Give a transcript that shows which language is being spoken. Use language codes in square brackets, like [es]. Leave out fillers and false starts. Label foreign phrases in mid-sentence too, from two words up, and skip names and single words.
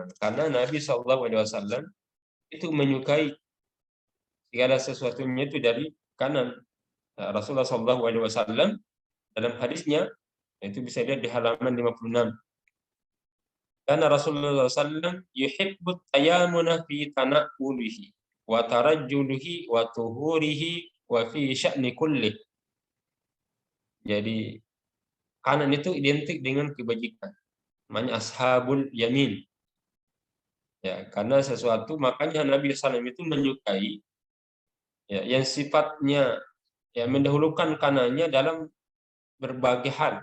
[id] Karena Nabi SAW itu menyukai segala sesuatunya itu dari kanan. Nah, Rasulullah SAW dalam hadisnya itu bisa dilihat di halaman 56. [ar] Karena Rasulullah SAW يحب التيمن في تناوله وترجله وطهوره وفي شأن كل. [id] Jadi kanan itu identik dengan kebajikan. [ar] Namanya أصحاب اليمين. [id] Ya, karena sesuatu, makanya Nabi SAW itu menyukai yang sifatnya mendahulukan kanannya dalam berbagai hal.